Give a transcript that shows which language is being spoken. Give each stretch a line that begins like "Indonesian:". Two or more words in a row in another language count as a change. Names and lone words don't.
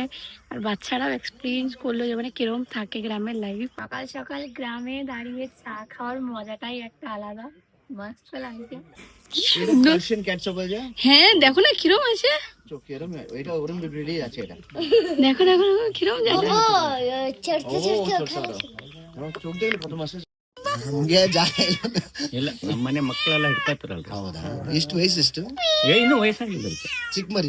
Bangla: আর বাচ্চারাও এক্সপিরিয়েন্স করলো যে মানে কিরম থাকে গ্রামের লাইফ। সকাল সকাল গ্রামে দাঁড়িয়ে চা খাওয়ার মজাটাই একটা আলাদা, মস্ত লাগছে। হ্যাঁ দেখো না কিরম আছে, দেখো দেখো কিরম
Kannada: ಇಲ್ಲ ನಮ್ಮನೆ ಮಕ್ಕಳೆಲ್ಲ ಹಿಡ್ಕತ್ತಾರಲ್ರಿ. ಹೌದಾ? ಎಷ್ಟು ವಯಸ್ಸೆಷ್ಟು? ಇನ್ನೂ ವಯಸ್ಸಾಗಿಲ್ಲ ರೀ. ಚಿಕ್ಕ ಮರಿ